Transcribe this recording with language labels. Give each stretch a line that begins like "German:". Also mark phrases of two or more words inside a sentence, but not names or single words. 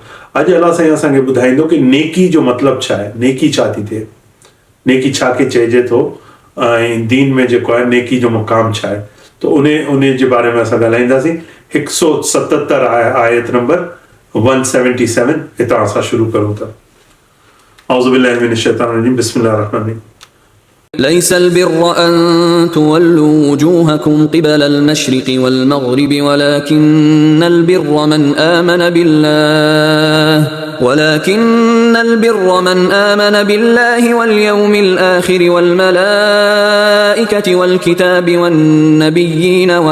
Sindhi: अॼु अलाह साईं असांखे ॿुधाईंदो कि नेकी जो मतिलबु छा आहे, नेकी छा थी थिए, नेकी छा खे चइजे थो ऐं दीन में जेको आहे नेकी जो मुक़ाम छा आहे। त उन जे बारे में असां ॻाल्हाईंदासीं। 177 आयत नंबर 177 हितां असां शुरू करूं था।
Arabic: أعوذ بالله من الشيطان الرجيم بسم الله الرحمن الرحيم. ليس البر أن تولوا وجوهكم قبل المشرق والمغرب ولكن البر من آمن بالله واليوم الآخر والملائكة والكتاب والنبيين